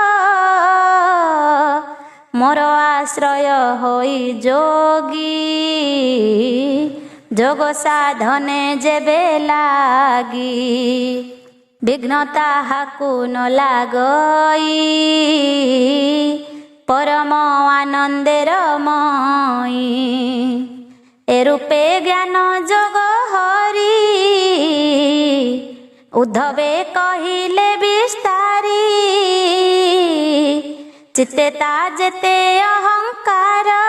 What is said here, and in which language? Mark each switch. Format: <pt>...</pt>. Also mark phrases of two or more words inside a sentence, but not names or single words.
<or>ମୋର ଆଶ୍ରୟ ହୋଇ ଯୋଗୀ, ଯୋଗ ସାଧନେ ଯେବେ ଲାଗି। ବିଘ୍ନ ତାହାକୁ ନ ଲାଗଇ, ପରମ ଆନନ୍ଦେର ମୟି ଏ ରୂପେ ଜ୍ଞାନ ଯୋଗ ହରି ଉଦ୍ଧବେ କହିଲେ ବିସ୍ତାରି ଚିତ୍ତେ ତା ଯେତେ ଅହଂକାର</or>